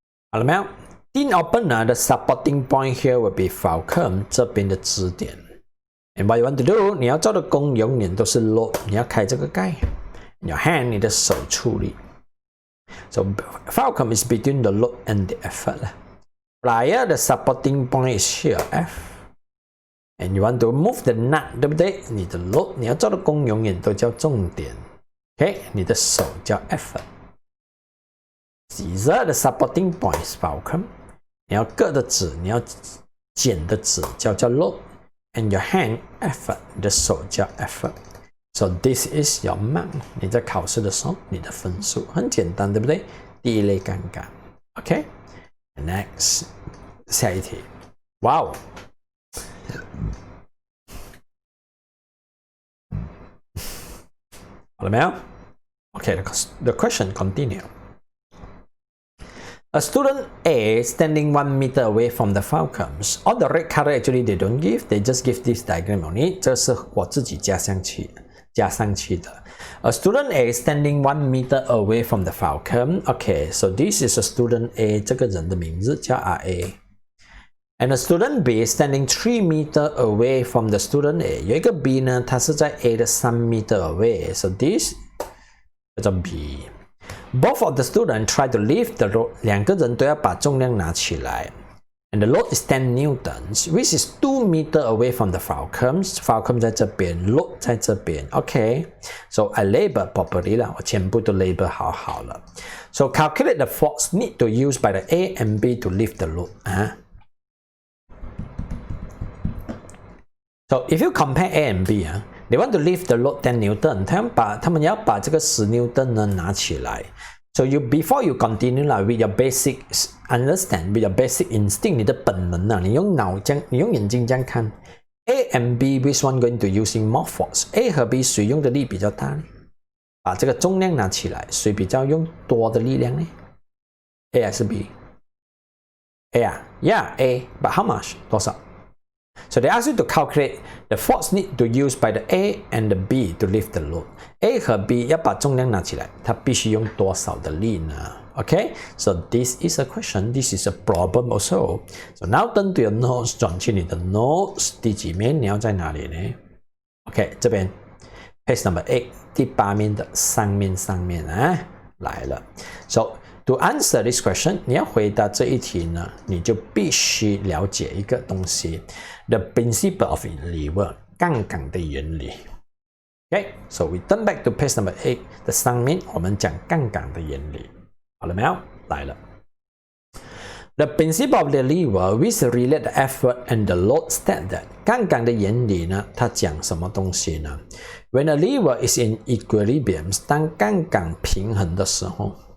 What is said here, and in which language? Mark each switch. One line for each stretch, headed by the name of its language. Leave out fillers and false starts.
English: 好了没有 ？In open 呢 the supporting point here will be Fulcrum
Chinese: 这边的支点。
English: And what you want to do？
Chinese: 你要做的功永远都是 load， 你要开这个盖。
English: Your hand
Chinese: 你的手处理。
English: So Fulcrum is between the load and the effort. Prior the supporting point is here F。And you want to move the nut， 对不对？
Chinese: 你的 load 你要做的功永远都叫重点。
English: OK，
Chinese: 你的手叫
English: effort。 These are the supporting points Fulcrum。
Chinese: 你要割的纸，你要剪的纸叫
English: load。And your hand effort，
Chinese: 你的手叫
English: effort。So this is your mark。
Chinese: 你在考试的时候，你的分数很简单，对不对？第一类杠杆。OK。
English: Next，
Chinese: 下一题。哇哦！好了没有
English: ？Okay, the question continue. A student A standing 1 meter away from the Fulcrums. All the red color actually they don't give, they just give this diagram only.
Chinese: 这是我自己加上去的。
English: A student A standing 1 meter away from the Fulcrum. Okay, so this is a student A.
Chinese: 这个人的名字叫
English: RA。And a student B standing 3 meter away from the student A.
Chinese: 有一个 B 呢，它是在 A 的
English: 3 meter away. So this
Chinese: 叫做
English: B。Both of the students try to lift the load.
Chinese: 两个人都要把重量拿起来。
English: And the load is 10 newtons, which is 2 meter away from the Fulcrums.
Chinese: Fulcrum 在这边 ，load 在这边。
English: Okay, so I label properly 啦，
Chinese: 我全部都
English: label 好了。 So calculate the force need to use by the A and B to lift the load. So if you compare A and B they want to lift the load 10 Newton，
Chinese: 他们要把这个10 Newton 呢拿起来。
English: So before you continue with your basic understand, with your basic instinct，
Chinese: 你的本能你用眼睛这样看
English: ，A and B which one going to using more force？
Chinese: A 和 B 谁用的力比较大呢？把这个重量拿起来，谁比较用多的力量呢 ？A 还是 B？A 啊 ，
English: Yeah A，but how much？
Chinese: 多少？
English: So they ask you to calculate the force need to use by the A and the B to lift the load.
Chinese: A 和 B 要把重量拿起来，它必须用多少的力呢 ？
English: Okay, so this is a question. This is a problem also. So now turn to your notes，
Chinese: 转去你的
English: notes，
Chinese: 第几面你要在哪里呢
English: ？Okay， 这边 page number 8，
Chinese: 第8面的上面来了。 So。
English: To answer this question，
Chinese: 你要回答这一题呢，你就必须了解一个东西 ，
English: the principle of lever，
Chinese: 杠杆的原理。 Okay， so we turn back to page number 8的上面，我们讲杠杆的原理，好了没有？来了。
English: The principle of the lever which relate the effort and the load state that
Chinese: 杠杆的原理呢，它讲什么东西呢
English: ？When a lever is in equilibrium，
Chinese: 当杠杆平衡的时候。